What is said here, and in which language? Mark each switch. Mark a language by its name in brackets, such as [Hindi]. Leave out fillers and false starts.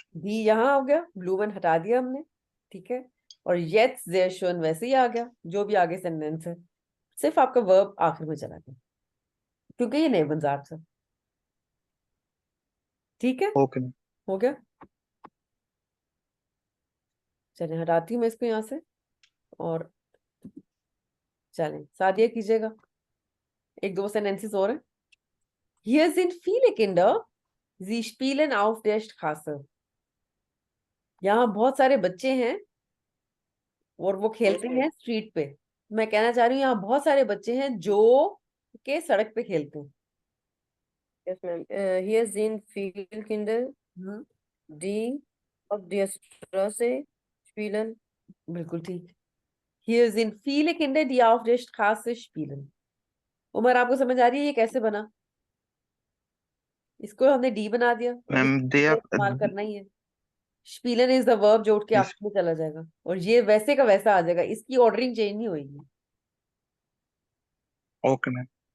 [Hindi] दी यहाँ हो गया, ब्लू वन हटा दिया हमने, ठीक है। और येट्स देयर शोन वैसे ही आ गया, जो भी आगे सेंटेंस है, सिर्फ आपका वर्ब आखिर में चला गया, क्योंकि ये नेबन ज़ात है। ठीक है, [English] Okay ma'am. [Hindi] हो गया। चलिए हटाती हूँ मैं इसको यहाँ से, और चलें सादिया कीजिएगा, एक दो सेंटेंसेस और हैं। [German] Hier sind viele Kinder, sie spielen auf der Straße. [Hindi] यहाँ बहुत सारे बच्चे हैं और वो खेलते हैं स्ट्रीट पे। मैं कहना चाह रही हूँ यहाँ बहुत सारे बच्चे हैं जो के सड़क पे खेलते हैं। [English] Yes, ma'am. [German] Hier sind viele Kinder, हम्म, die auf der Straße spielen. [Hindi] बिल्कुल ठीक। [German] Hier sind viele Kinder, die auf der Straße spielen. [Hindi] Umar आपको समझ आ रही है ये कैसे बना? इसको हमने डी बना दिया और मैम दे इसको इस्तेमाल करना ही है। स्पीलन इज द वर्ब जो उठ के आखिर में चला जाएगा, और ये वैसे का वैसा आ जाएगा, इसकी ऑर्डरिंग चेंज नहीं होगी। [English] Okay ma'am.